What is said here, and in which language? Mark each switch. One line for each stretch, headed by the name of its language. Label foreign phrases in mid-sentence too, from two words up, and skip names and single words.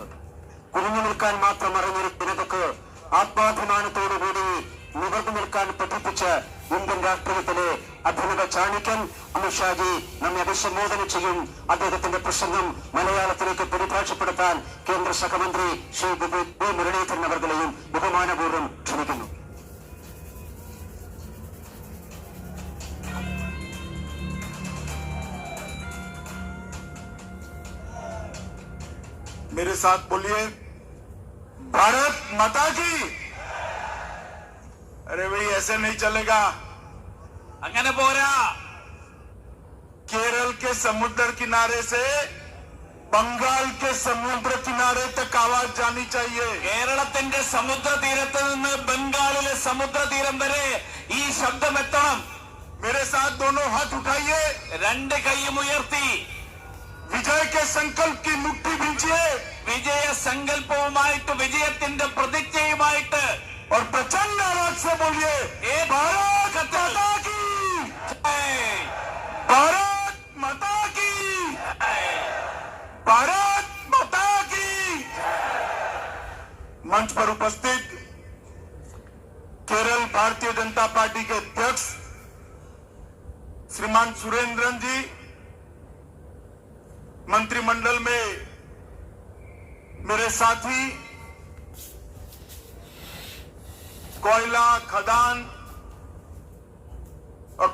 Malayalam: കുനിഞ്ഞു നിൽക്കാൻ മാത്രം അറിഞ്ഞൊരു ജനതക്ക് ആത്മാഭിമാനത്തോടുകൂടി നിവർന്നു നിൽക്കാൻ പഠിപ്പിച്ച ഇന്ത്യൻ രാഷ്ട്രീയത്തിലെ അഭിനവ ചാണക്യൻ അമിത്ഷാജി നമ്മെ അഭിസംബോധന ചെയ്യും. അദ്ദേഹത്തിന്റെ പ്രസംഗം മലയാളത്തിലേക്ക് പരിഭാഷപ്പെടുത്താൻ കേന്ദ്ര സഹമന്ത്രി ശ്രീ വി മുരളീധരൻ അവർകളെയും ബഹുമാനപൂർവ്വം ക്ഷണിക്കുന്നു.
Hindi: मेरे साथ बोलिए, भारत माता की। अरे भाई ऐसे नहीं चलेगा,
Malayalam: അങ്ങനെ പോരാ.
Hindi: केरल के समुद्र किनारे से बंगाल के समुद्र किनारे तक आवाज जानी चाहिए.
Malayalam: കേരളത്തിന്റെ സമുദ്രതീരത്ത് നിന്ന് ബംഗാളിലെ സമുദ്രതീരം വരെ ഈ ശബ്ദം എത്തണം.
Hindi: मेरे साथ दोनों हाथ उठाइए,
Malayalam: 2 കൈയും ഉയർത്തി
Hindi: विजय के संकल्प की मुट्ठी भींचिए
Malayalam: വിജയ സങ്കല്പവുമായിട്ട്, വിജയത്തിന്റെ പ്രതിജ്ഞയുമായിട്ട്
Hindi: और प्रचंड आवाज से बोलिए, भारत माता की, भारत माता की, भारत माता की. मंच पर उपस्थित केरल भारतीय जनता पार्टी के अध्यक्ष श्रीमान सुरेंद्रन जी, मंत्रिमंडल में मेरे साथी, कोयला खदान और